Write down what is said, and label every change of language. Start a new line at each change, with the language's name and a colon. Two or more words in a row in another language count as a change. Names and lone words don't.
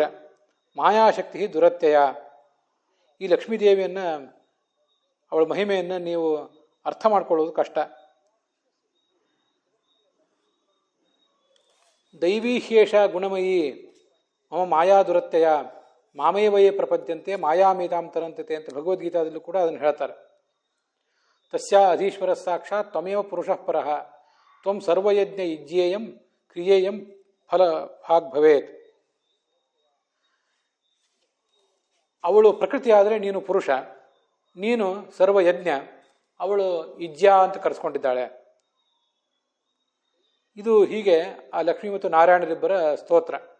Sanskrit: ಮಾಯಾಶಕ್ತಿ ದುರತ್ಯಯ,
Kannada: ಈ ಲಕ್ಷ್ಮೀದೇವಿಯನ್ನು, ಅವಳ ಮಹಿಮೆಯನ್ನು ನೀವು ಅರ್ಥ ಮಾಡ್ಕೊಳ್ಳೋದು ಕಷ್ಟ.
Sanskrit: ದೈವೀಹ್ಯೇಷ ಗುಣಮಯಿ ಮಮ ಮಾಯಾ ದುರತ್ಯಯ ಮಾಮೇವಯೇ ಪ್ರಪದ್ಯಂತೆ ಮಾಯಾಮೇತಾಂ ತರಂತೆ
Kannada: ಅಂತ ಭಗವದ್ಗೀತಾದಲ್ಲೂ ಕೂಡ ಅದನ್ನು ಹೇಳ್ತಾರೆ.
Sanskrit: ತಸ್ಯಾ ಅಧೀಶ್ವರ ಸಾಕ್ಷಾತ್ ತ್ವಮೇವ ಪುರುಷಃ ಪರಃ ತ್ವಂ ಸರ್ವಯಜ್ಞ ಯುಜ್ಯೇಯಂ ಕ್ರಿಯೇಯಂ ಫಲ ಭಾಗ್ ಭವೇತ್.
Kannada: ಅವಳು ಪ್ರಕೃತಿ ಆದರೆ ನೀನು ಪುರುಷ, ನೀನು ಸರ್ವಯಜ್ಞ, ಅವಳು ಇಜ್ಯಾ ಅಂತ ಕರೆಸ್ಕೊಂಡಿದ್ದಾಳೆ. ಇದು ಹೀಗೆ ಆ ಲಕ್ಷ್ಮೀ ಮತ್ತು ನಾರಾಯಣರಿಬ್ಬರ ಸ್ತೋತ್ರ.